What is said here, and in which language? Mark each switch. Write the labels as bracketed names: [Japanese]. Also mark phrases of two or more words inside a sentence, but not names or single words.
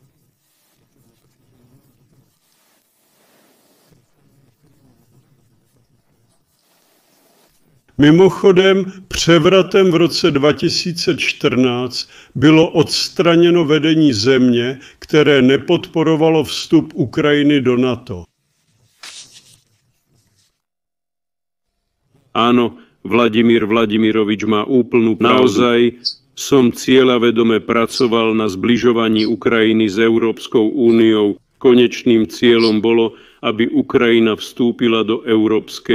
[Czech] Mimochodem, převratem v roce 2014 bylo odstraněno vedení země, které nepodporovalo vstup Ukrajiny do NATO. [Slovak] Áno, Vladimír Vladimirovič má úplnú pravdu. Naozaj som cieľavedome pracoval na zbližovaní Ukrajiny s Európskou úniou. Konečným cieľom bolo, aby Ukrajina vstúpila do Európskej únie.